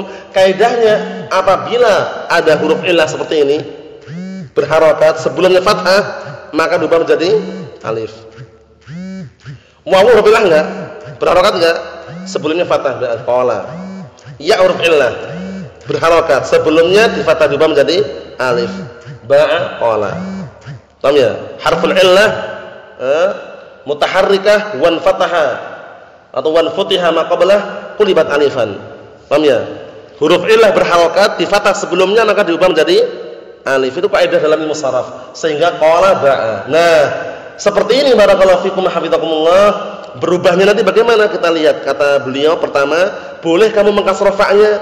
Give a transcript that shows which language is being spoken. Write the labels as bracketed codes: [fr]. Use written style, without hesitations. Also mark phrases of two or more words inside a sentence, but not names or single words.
[id] Kaidahnya apabila ada huruf illah seperti ini berharokat sebelumnya fathah, maka diubah menjadi alif. Wawu huruf illah enggak? Berharokat enggak? Sebelumnya fathah berarti qala. Ya huruf illah berharokat sebelumnya di fathah diubah menjadi alif. [ar] باع قال. [id] Paham ya? [ar] حرف العلة متحركة وانفتح atau وانفتح ما قبله قلبت ألفا. [id] Paham ya? Huruf illah berharokat di fathah sebelumnya maka diubah menjadi alif. Itu kaidah dalam ilmu sharaf. Sehingga [ar] قال باع. [id] Nah, seperti ini [ar] بارك الله فيكم حفظكم الله. [id] Berubahnya nanti bagaimana kita lihat. Kata beliau pertama, boleh kamu mengkasrah fa'nya.